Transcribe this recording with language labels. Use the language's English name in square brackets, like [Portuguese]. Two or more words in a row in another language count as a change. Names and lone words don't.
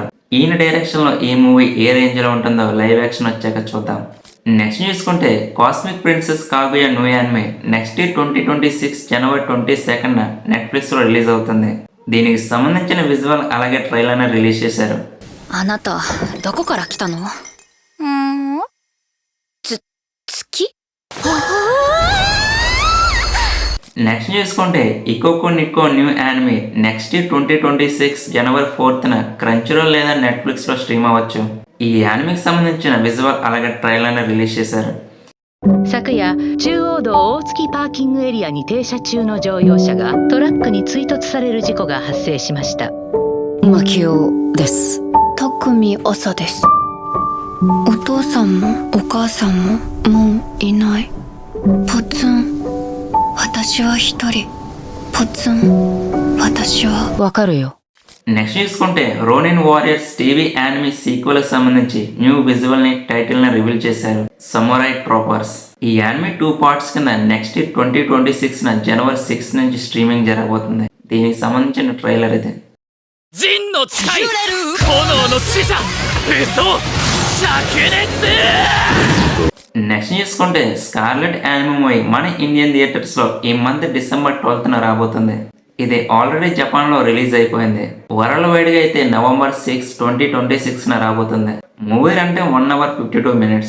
[Telugu] ఈయన డైరెక్షన్ లో ఈ మూవీ ఏ రేంజ్ లో ఉంటుందో [English] live action [Telugu] వచ్చాక చూద్దాం. నెక్స్ట్ చూసుకుంటే కాస్మిక్ ప్రిన్సెస్ కాగుయా [English] new anime next year [Telugu] 2026 జనవరి 22న నెట్ఫ్లిక్స్ లో రిలీజ్ అవుతుంది. దీనికి సంబంధించిన విజువల్ అలాగే [English] trailer release [Telugu] చేశారు. [Japanese] あなたどこから来たの？月？ [Telugu] నెక్స్ట్ చూసుకుంటే ఇకోకో నిక్కో [English] new anime next year [Telugu] 2026 జనవరి 4న క్రంచీరోల్ లేదా నెట్ఫ్లిక్స్ లో స్ట్రీమ్ అవ్వచ్చు. ఈ యానిమేకి సంబంధించిన విజువల్ అలాగే [English] trailer release [Telugu] చేశారు. [Japanese] 昨夜中央道大月パーキングエリアに停車中の乗用車がトラックに追突される事故が発生しました。マキオです。匠朝です。お父さんもお母さんももういない。ポツン。私は一人。ポツン。私はわかるよ。 [Telugu] నెక్స్ట్ చూసుకుంటే రోనిన్ వారియర్స్ [English] TV anime sequel [Telugu] కి సంబంధించి [English] new visual [Telugu] ని టైటిల్ ని రివీల్ చేశారు. సమురాయ్ ట్రాపర్స్ ఈ యానిమే 2 పార్ట్స్ కింద నెక్స్ట్ 2026 జనవరి 6 నుంచి స్ట్రీమింగ్ జరగబోతుంది. దీనికి సంబంధించిన ట్రైలర్ ఇది. [Japanese] 陣の使い炎の使者武装灼熱。 [Telugu] నెక్స్ట్ చూసుకుంటే స్కార్లెట్ [English] anime movie [Telugu] మన [English] Indian theaters [Telugu] లో ఈ [English] month December [Telugu] 12న రాబోతుంది. ఇది ఆల్రెడీ జపాన్ లో రిలీజ్ అయిపోయింది. [English] world wide [Telugu] గా అయితే నవంబర్ 6, 2026 రాబోతుంది. మూవీ అంటే [English] 1 hour 52 minutes.